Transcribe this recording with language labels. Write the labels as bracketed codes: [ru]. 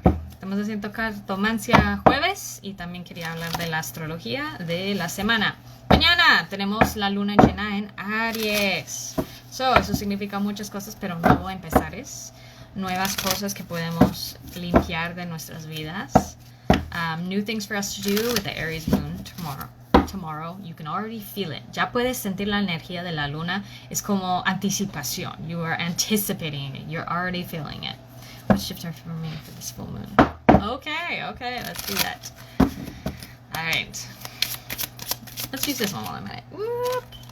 [es] Estamos haciendo Cartomancía Jueves y también quería hablar de la astrología de la semana. Mañana tenemos la luna llena en Aries. Eso significa muchas cosas, pero no empezares. Nuevas cosas que podemos limpiar de nuestras vidas. [en] New things for us to do with the Aries moon tomorrow. You can already feel it. [es] Ya puedes sentir la energía de la luna. Es como anticipación. [en] You are anticipating it. You're already feeling it. What shifts are for me for this full moon? Okay, let's do that. All right. Let's use this one while I'm at it. Whoop.